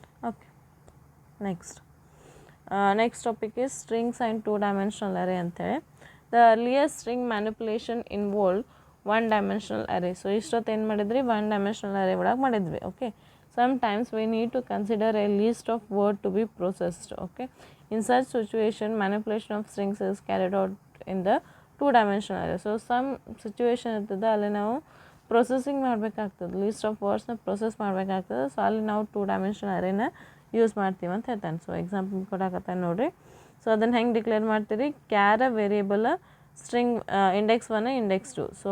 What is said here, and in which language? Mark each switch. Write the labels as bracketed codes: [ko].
[en] Okay, next topic is strings and 2-dimensional array ಅಂತೇಳಿ. The earliest string manipulation involve 1-dimensional array. [kn] So ಇಷ್ಟೊತ್ತು ಏನು ಮಾಡಿದ್ರಿ, 1-dimensional array ಒಳಗೆ ಮಾಡಿದ್ವಿ. [en] Okay, sometimes we need to consider a list of word to be processed. Okay, in such situation manipulation of strings is carried out in the 2-dimensional array. So some situation [kn] ಇರ್ತದೆ, ಅಲ್ಲಿ ನಾವು processing ಮಾಡಬೇಕಾಗ್ತದೆ, list of ವರ್ಡ್ಸ್ನ process ಮಾಡಬೇಕಾಗ್ತದೆ. So ಅಲ್ಲಿ ನಾವು 2-dimensional arrayನ use ಮಾಡ್ತೀವಿ ಅಂತ ಹೇಳ್ತಾನೆ. ಸೊ ಎಕ್ಸಾಂಪಲ್ ಕೊಡಾಕತ್ತಾನೆ ನೋಡಿರಿ. ಸೊ ಅದನ್ನು ಹೆಂಗೆ ಡಿಕ್ಲೇರ್ ಮಾಡ್ತೀರಿ, char variable string index 1 index 2.